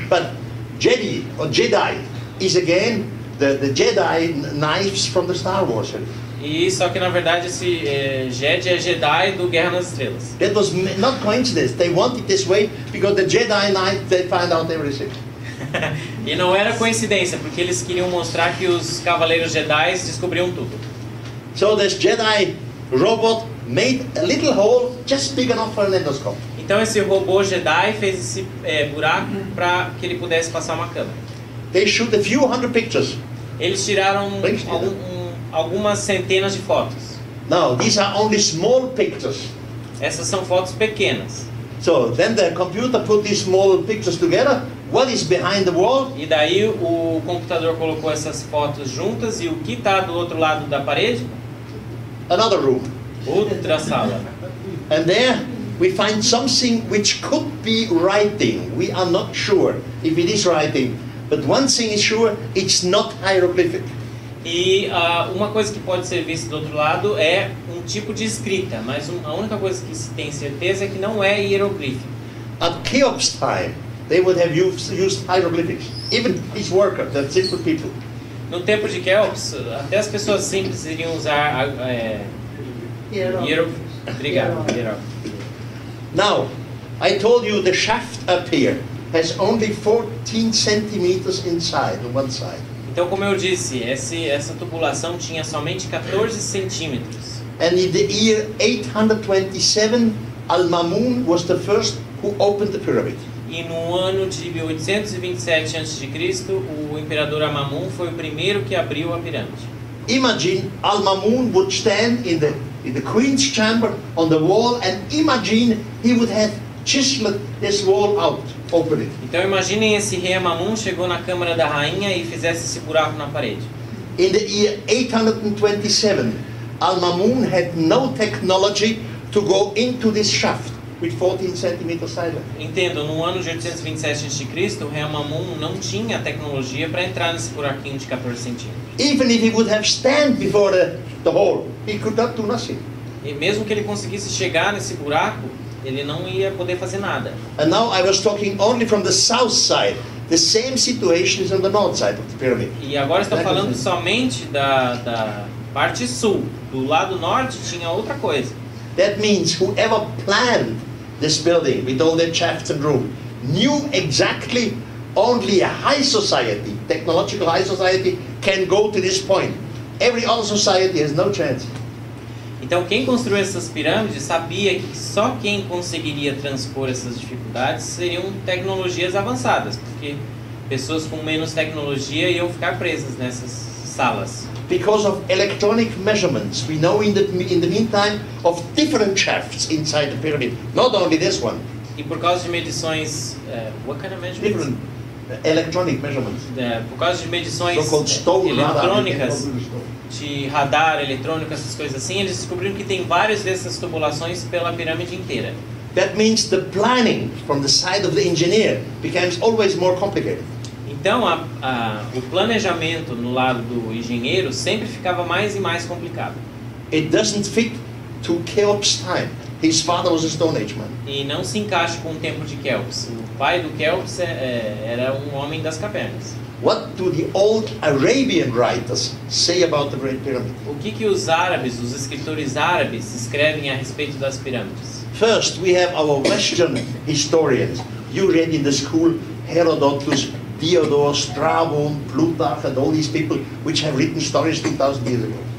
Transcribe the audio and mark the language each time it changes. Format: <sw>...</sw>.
<en>But Jedi or Jedi is again the Jedi knives from the Star Wars.</en> <pt>E só que na verdade esse Jedi é Jedi do Guerra nas Estrelas.</pt> <en>That was not coincidence. They want it this way because the Jedi Knight they find out everything.</en> <pt>E não era coincidência, porque eles queriam mostrar que os cavaleiros Jedi descobriam tudo.</pt> <en>So this Jedi robot made a little hole just big enough for an endoscope.</en> <pt>Então esse robô Jedi fez esse buraco para que ele pudesse passar uma câmera.</pt> <en>They shoot a few hundred pictures.</en> <pt>Eles tiraram algumas centenas de fotos.</pt> <en>Now, these are only small pictures.</en> <pt>Essas são fotos pequenas.</pt> <en>So then the computer put these small pictures together. What is behind the wall?</en> <pt>E daí o computador colocou essas fotos juntas e o que está do outro lado da parede?</pt> <en>Another room.</en> <pt>Outra sala.</pt> <en>And there we find something which could be writing. We are not sure if it is writing. But one thing is sure, it's not hieroglyphic.</en> <pt>E uma coisa que pode ser vista do outro lado é um tipo de escrita, mas a única coisa que se tem certeza é que não é hieroglífico.</pt> <en>At Cheops' time, they would have used hieroglyphics. Even his workers, the simple people.</en> <pt>No tempo de Cheops, até as pessoas simples iriam usar hieroglíficos. Obrigado.</pt> <en>Now, I told you the shaft up here has only 14 centimeters inside on one side.</en> <pt>Então, como eu disse, essa tubulação tinha somente 14 centímetros.</pt> <en>And in the year 827, Al-Mamun was the first who opened the pyramid.</en> <pt>E no ano de 1827 a.C., o imperador Amamun foi o primeiro que abriu a pirâmide.</pt> <en>Imagine Al-Mamun would stand in the queen's chamber on the wall, and imagine he would have chiseled this wall out, open it.</en> <pt>Então imaginem esse rei Amamun chegou na câmara da rainha e fizesse esse buraco na parede.</pt> <en>In the year 827, Al-Mamun had no technology to go into this shaft with 14 centimeters diameter.</en> <pt>Entendo, no ano de 827 a.C., o rei Amamun não tinha tecnologia para entrar nesse buraquinho de 14 centímetros.</pt> <en>Even if he would have stand before the hole, he could not do nothing.</en> <pt>E mesmo que ele conseguisse chegar nesse buraco, ele não ia poder fazer nada.</pt> <en>And now I was talking only from the south side. The same situation is on the north side of the pyramid.</en> <pt>E agora estou falando somente da parte sul. Do lado norte tinha outra coisa.</pt> <en>That means whoever planned this building with all the shafts and roof knew exactly only a high society, technological high society, can go to this point. Every other society has no chance.</en> <pt>Então quem construiu essas pirâmides sabia que só quem conseguiria transpor essas dificuldades seriam tecnologias avançadas, porque pessoas com menos tecnologia iam ficar presas nessas salas.</pt> <en>Because of electronic measurements, we know in the meantime of different shafts inside the pyramid, not only this one.</en> <pt>E por causa de medições,</pt> <en>what kind of measurements? Different electronic measurements.</en> <pt>Por causa de medições eletrônicas, de radar eletrônico, essas coisas assim, eles descobriram que tem várias dessas tubulações pela pirâmide inteira.</pt> <en>That means the planning from the side of the engineer becomes always more complicated.</en> <pt>Então, o planejamento no lado do engenheiro sempre ficava mais e mais complicado.</pt> <en>It doesn't fit to Cheops' time. His father was a Stone Age man.</en> <pt>E não se encaixa com o tempo de Cheops. O pai do Cheops era um homem das cavernas.</pt> <en>What do the old Arabian writers say about the Great Pyramid?</en> <pt>O que os árabes, os escritores árabes, escrevem a respeito das pirâmides?</pt> <en>First, we have our Western historians. You read in the school Herodotus, Diodor, Strabon, Plutarch, and all these people which have written stories 2,000 years ago.</en>